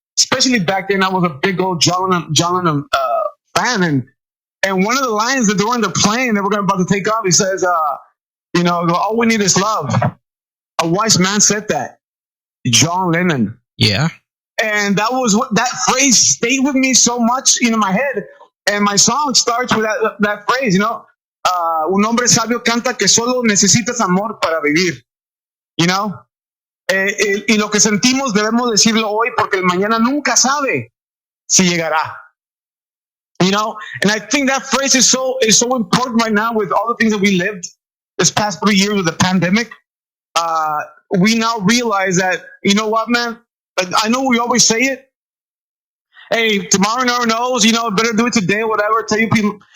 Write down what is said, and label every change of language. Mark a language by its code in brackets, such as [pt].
[en] especially back then, I was a big old John Lennon fan, and one of the lines that they were on the plane that we're about to take off, he says, all we need is love. A wise man said that, John Lennon. Yeah. And that was what that phrase stayed with me so much in my head. And my song starts with that phrase, [es] un hombre sabio canta que solo necesitas amor para vivir, y lo que sentimos debemos decirlo hoy porque el mañana nunca sabe si llegará. [en] And I think that phrase is so important right now with all the things that we lived this past 3 years with the pandemic. We now realize that, you know what, man? I know we always say it. Hey, tomorrow never knows, better do it today, whatever, tell you people.